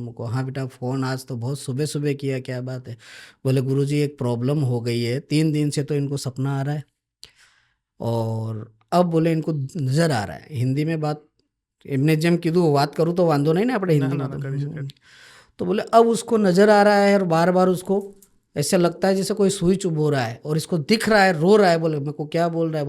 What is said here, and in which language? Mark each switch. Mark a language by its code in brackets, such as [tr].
[gu] મૂકો, હા બેટા ફોન [hi] आज तो बहुत सुबह सुबह किया, क्या बात है? बोले गुरुजी एक प्रॉब्लम हो गई है, 3 दिन से तो इनको सपना आ रहा है और अब बोले इनको नज़र आ रहा है. हिंदी में बात [gu] एमने જેમ કીધું વાત કરું તો વાંધો નહીં ને આપણે હિન્દીમાં. [hi] तो बोले अब उसको नज़र आ रहा है और बार बार उसको ऐसे लगता है जैसे कोई सुई चुभ हो रहा है और इसको दिख रहा है, रो रहा है. बोले मेरे को क्या बोल रहा है?